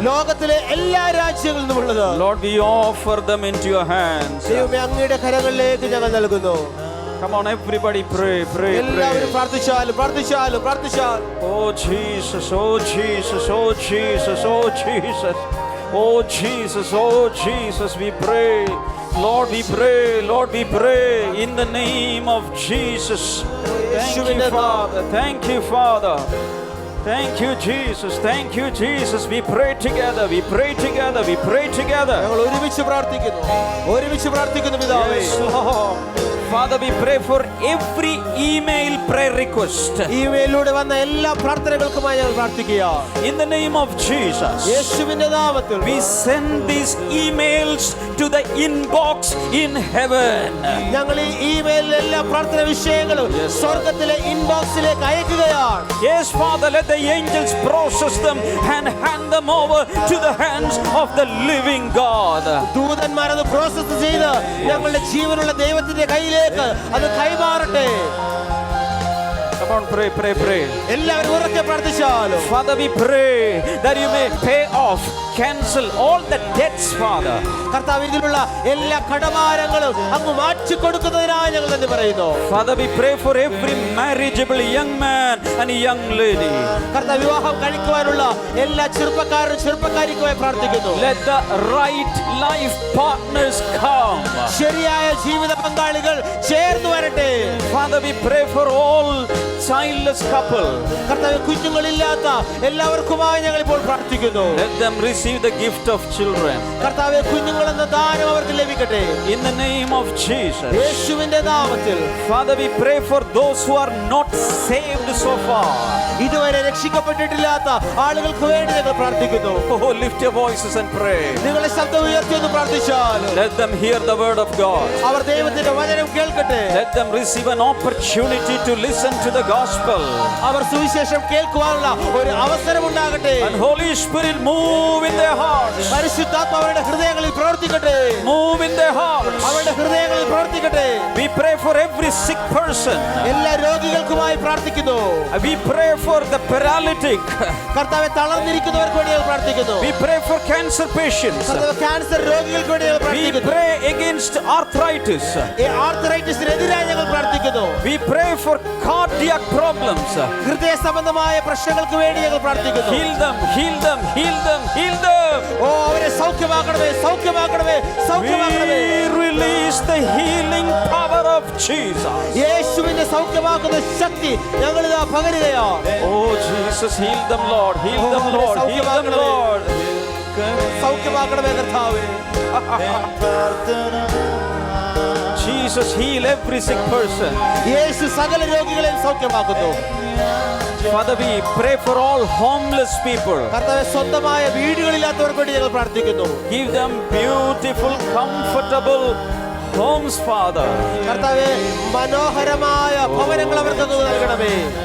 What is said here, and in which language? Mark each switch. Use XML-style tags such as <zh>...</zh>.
<ml>ലോകത്തിലെ എല്ലാ രാജ്യങ്ങളിൽ നിന്നുമുള്ളത്</ml> <en>Lord, we offer them into your hands.</en> <ml>ദൈവമേ, അങ്ങയുടെ കരങ്ങളിലേക്ക് ഞങ്ങൾ നൽകുന്നു.</ml> <en>Come on, everybody pray, pray,</en> <ml>എല്ലാവരും</ml> <en>pray.</en> <ml>പ്രാർത്ഥിച്ചാലും പ്രാർത്ഥിച്ചാലും പ്രാർത്ഥിച്ചാലും.</ml> <en>Oh Jesus, oh Jesus, oh Jesus, oh Jesus. Oh Jesus, oh Jesus, we pray. Lord, we pray, Lord, we pray in the name of Jesus. Thank you, Father. Thank you, Father. Thank you, Jesus. Thank you, Jesus. We pray together. We pray together. We pray together.</en> <ml>ഞങ്ങൾ ഒരുമിച്ച് പ്രാർത്ഥിക്കുന്നു, ഒരുമിച്ച് പ്രാർത്ഥിക്കുന്നു പിതാവേ.</ml> <en>Yes, Lord. Father, we pray for every email prayer request.</en> <ml>ഇമെയിലിലൂടെ വന്ന എല്ലാ പ്രാർത്ഥനകൾക്കുമായി ഞങ്ങൾ പ്രാർത്ഥിക്കുകയാണ്.</ml> <en>In the name of Jesus,</en> <ml>യേശുവിന്റെ നാമത്തിൽ</ml> <en>we send these emails to the inbox in heaven.</en> <ml>ഞങ്ങൾ ഈ ഇമെയിലിലെ എല്ലാ പ്രാർത്ഥന വിഷയങ്ങളും സ്വർഗ്ഗത്തിലെ ഇൻബോക്സിലേക്ക് അയക്കുകയാണ്.</ml> <en>Yes, Father, let the angels process them and hand them over to the hands of the living God.</en> <ml>ദൂതന്മാർ അത് പ്രോസസ് ചെയ്ത് ഞങ്ങളുടെ ജീവനുള്ള ദൈവത്തിന്റെ കയ്യിലേക്ക് അത് കൈമാറട്ടെ.</ml> <en>Come on, pray, pray, pray.</en> <ml>എല്ലാവരും ഉറക്കെ പ്രാർത്ഥിച്ചാലും.</ml> <en>Father, we pray that you may pay off, cancel all the debts, Father.</en> <ml>കർത്താവ് ഇതിലുള്ള എല്ലാ കടഭാരങ്ങളും അങ്ങ് മാറ്റി കൊടുക്കുന്നതിനായി ഞങ്ങൾ നന്ദി പറയുന്നു.</ml> <en>Father, we pray for every marriageable young man and young lady.</en> <ml>കർത്താവ് വിവാഹം കഴിക്കുവാനുള്ള എല്ലാ ചെറുപ്പക്കാരും ചെറുപ്പക്കാരിക്കുമായി പ്രാർത്ഥിക്കുന്നു.</ml> <en>Let the right life partners come.</en> <ml>ശരിയായ ജീവിത പങ്കാളികൾ ചേർന്ന് വരട്ടെ.</ml> <en>Father, we pray for all childless couple.</en> <ml>കർത്താവ് കുഞ്ഞുങ്ങളില്ലാത്ത എല്ലാവർക്കുമായി ഞങ്ങൾ ഇപ്പോൾ പ്രാർത്ഥിക്കുന്നു.</ml> <en>Let them receive the gift of children.</en> <ml>കർത്താവേ കുഞ്ഞുങ്ങൾ എന്ന ദാനം അവർക്ക് ലഭിക്കട്ടെ.</ml> <en>In the name of Jesus.</en> <ml>യേശുവിന്റെ നാമത്തിൽ.</ml> <en>Father, we pray for those who are not saved so far.</en> <ml>ഇതുവരെ രക്ഷിക്കപ്പെട്ടിട്ടില്ലാത്ത ആളുകൾക്ക് വേണ്ടി ഞങ്ങൾ പ്രാർത്ഥിക്കുന്നു.</ml> <en>Oh, lift your voices and pray.</en> <ml>നിങ്ങളുടെ ശബ്ദം ഉയർത്തി ഒന്ന് പ്രാർത്ഥിച്ചാൽ</ml> <en>Let them hear the word of God.</en> <ml>അവർ ദൈവത്തിന്റെ വചനം കേൾക്കട്ടെ.</ml> <en>Let them receive an opportunity to listen to the gospel.</en> <ml>അവർ സുവിശേഷം കേൾക്കുവാനുള്ള ഒരു അവസരം ഉണ്ടാകട്ടെ.</ml> <en>And Holy Spirit move in their hearts.</en> <ml>പരിശുദ്ധാത്മാവ് അവരുടെ ഹൃദയങ്ങളിൽ പ്രവർത്തിക്കട്ടെ.</ml> <en>Move in their hearts.</en> <ml>അവരുടെ ഹൃദയങ്ങളിൽ പ്രവർത്തിക്കട്ടെ.</ml> <en>We pray for every sick person.</en> <ml>എല്ലാ രോഗികൾക്കുമായി പ്രാർത്ഥിക്കുന്നു.</ml> <en>We pray for the paralytic.</en> <ml>കർത്താവേ തളർന്നിരിക്കുന്നവർക്ക് വേണ്ടി ഞങ്ങൾ പ്രാർത്ഥിക്കുന്നു.</ml> <en>We pray for cancer patients.</en> <ml>കർത്താവേ ക്യാൻസർ രോഗികൾക്ക് വേണ്ടി ഞങ്ങൾ</ml> <en>We</en> <ml>പ്രാർത്ഥിക്കുന്നു.</ml> <en>pray against arthritis.</en> <ml>ഈ ആർത്രൈറ്റിസിനെതിരായി ഞങ്ങൾ പ്രാർത്ഥിക്കുന്നു.</ml> <en>We pray for cardiac problems.</en> <ml>ഹൃദയ സംബന്ധമായ പ്രശ്നങ്ങൾക്ക് വേണ്ടി ഞങ്ങൾ പ്രാർത്ഥിക്കുന്നു.</ml> <en>Heal them, heal them, heal them, heal them.</en> <ml>ഓ അവരെ സൗഖ്യമാക്കണമേ, സൗഖ്യമാക്കണമേ, സൗഖ്യമാക്കണമേ.</ml> <en>We release the healing power of Jesus.</en> <ml>യേശുവിന്റെ സൗഖ്യമാക്കുന്ന ശക്തി ഞങ്ങൾ ഇതാ പകരുകയാണ്.</ml> <en>Oh Jesus, heal them, Lord. Heal them, Lord. Heal them, Lord.</en> <ml>സൗഖ്യമാക്കണമേ കർത്താവേ.</ml> <en>Jesus, heal every sick person.</en> <ml>യേശു സകല രോഗികളെയും സൗഖ്യമാക്കുന്നു.</ml> <en>Father, we pray for all homeless people.</en> <ml>കർത്താവേ സ്വന്തമായ വീടുകളില്ലാത്തവർക്ക് വേണ്ടി ഞങ്ങൾ പ്രാർത്ഥിക്കുന്നു.</ml> <en>Give them beautiful, comfortable homes, Father.</en> <ml>കർത്താവേ മനോഹരമായ ഭവനങ്ങൾ അവർക്ക് നൽകണമേ.</ml>